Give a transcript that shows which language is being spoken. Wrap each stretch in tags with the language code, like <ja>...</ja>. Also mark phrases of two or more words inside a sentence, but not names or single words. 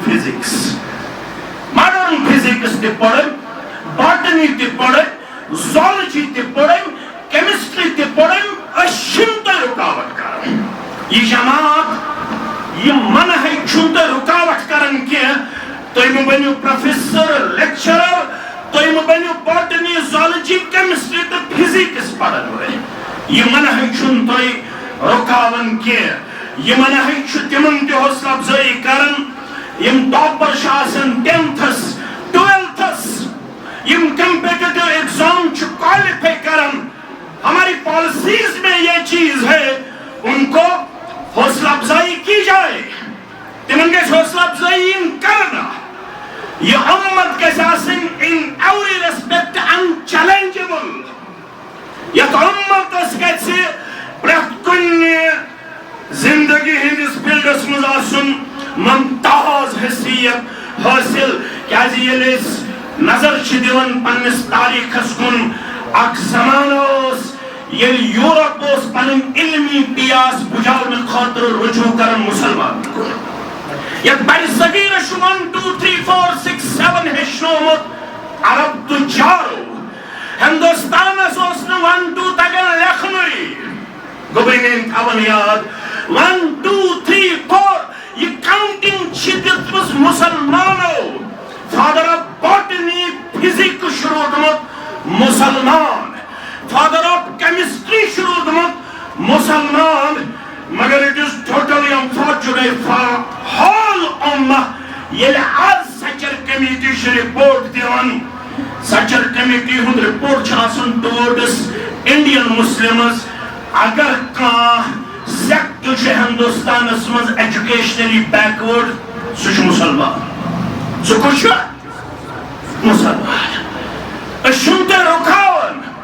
<en>physics modern physics</en> <ks>تہِ پٔرٕنۍ باٹنی تہِ پٔرٕنۍ زولجی تہِ پٔرٕنۍ کیمسٹری تہِ پٔرٕنۍ أسۍ چھِنہٕ تۄہہِ رُکاوٹ کران یہِ جماعت یہِ منہج چھُنہٕ تۄہہِ رُکاوٹ کران کینٛہہ تُہۍ مہٕ بٔنِو</ks> <en>professor lecturer</en> <ks>تُہۍ مہٕ بٔنِو</ks> <en>botany zoology chemistry</en> <ks>تو فزکس پڑھن ول یہ منہج چھن تھی رکاون کی یہ منہج تمن تہ حوصلہ افزائی کرن یم ٹاپر آسان 10th 12th یم</ks> <en>competitive exam qualify</en> <ks>کرن</ks> <ur>ہماری پالیسیز میں یہ چیز ہے ان کو حوصلہ افزائی کی جائے</ur> <ks>تمن گژھِ حوصلہ افزائی کرنا یہ امت گژھِ آسٕنۍ</ks> <en>in every respect unchallengeable</en> <ks>یتھ امتس گژھِ پرٛٮ۪تھ کُنہِ زندگی ہندس فیلڈس مز آسن ممتاز حیثیت حاصل کیازِ ییٚلہِ أسۍ نظر چھِ دِوان پننس تاریخس کُن اکھ زمانہٕ اوس ییٚلہِ یوٗرپ اوس پنٕنۍ علمی پیاس بجاونہٕ خٲطرٕ رجوع کران مسلمان کُن یتھ بڑِ صغیرس چھُ 1 2 3 4 6 7 ہیٚچھنومُت عرب تجارو ہندوستانس اوس نہٕ 1 2 تگان لیکھنُے گوٚبرِنین تھاوان یاد 1 2 3 4 یہ کاؤنٹنگ چھ دِژمٕژ مسلمانو</ks> <en>father of botany physics</en> <ks>روٗدمُت مسلمان</ks> <en>father of chemistry</en> <ks>روٗدمُت مسلمان مگر</ks> <en>it is totally unfortunate for whole</en> <ks>امہ ییٚلہِ آز سچر کمیٹی چھ رپورٹ دِوان سچر کمیٹی ہُنٛد رپورٹ چھُ آسان</ks> <en>towards Indian Muslims</en> <ks>اگر کانٛہہ سیکٹ چھُ ہندوستانس مز</ks> <en>educationally backward</en> <ks>سُہ چھُ مسلمان سُہ کُس چھُ مسلمان أسۍ چھِنہٕ تۄہہِ رُکاوان</ks>